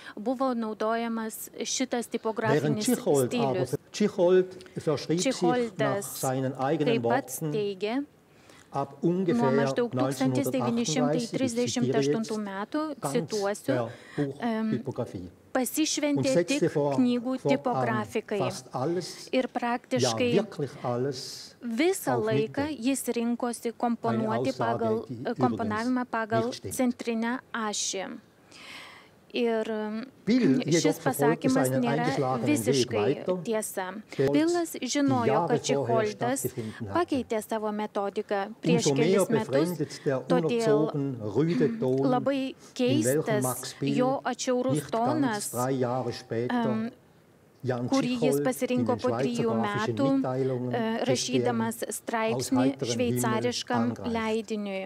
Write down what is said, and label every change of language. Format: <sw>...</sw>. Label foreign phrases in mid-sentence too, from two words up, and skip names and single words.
<de>Während Čichold verschrieb sich nach seinen eigenen Worten ab ungefähr 1938, ich zitiere jetzt, ganz der Buchtypografie und setzte fortan fast alles, ja wirklich alles,</de> <lt>Visą laiką jis rinkosi komponuoti pagal komponavimą pagal centrinę ašį. Ir šis pasakymas nėra visiškai tiesa. Bilas žinojo, kad Čicholdas pakeitė savo metodiką prieš kelis metus, todėl labai keistas jo atšiaurus tonas, kurį jis pasirinko po 3 metų, rašydamas straipsnį šveicariškam leidiniui.</lt>